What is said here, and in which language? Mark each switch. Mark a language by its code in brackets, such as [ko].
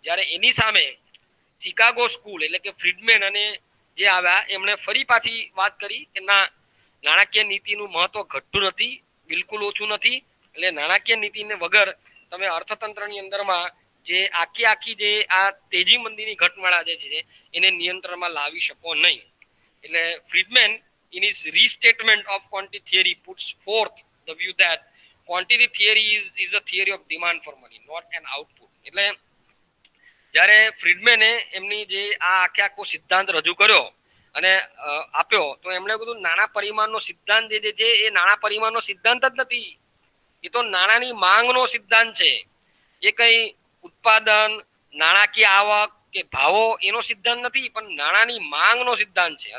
[gu] જ્યારે એની સામે Chicago school એટલે કે ફ્રીડમેન અને જે આવ્યા એમણે ફરી પાછી વાત કરી કે ના, નાણાકીય નીતિનું મહત્વ ઘટતું નથી, બિલકુલ ઓછું નથી. એટલે નાણાકીય નીતિને વગર તમે અર્થતંત્રની અંદરમાં જે આખી જે આ તેજી મંદીની ઘટમાળા જે છે એને નિયંત્રણમાં લાવી શકો નહીં. એટલે ફ્રીડમેન [en] in his restatement of quantity theory puts forth the view that quantity theory is a theory of demand for money, not an output. [gu] એટલે જ્યારે ફ્રીડમેને એમની જે આ આખો સિદ્ધાંત રજૂ કર્યો અને આપ્યો તો એમણે કીધું નાણાં પરિમાણનો સિદ્ધાંત જે છે એ નાણાં પરિમાણનો સિદ્ધાંત જ નથી, એ તો નાણાંની માંગનો સિદ્ધાંત છે. એ કઈ ઉત્પાદન, નાણાકીય આવક કે ભાવો એનો સિદ્ધાંત નથી, પણ નાણાંની માંગનો સિદ્ધાંત છે.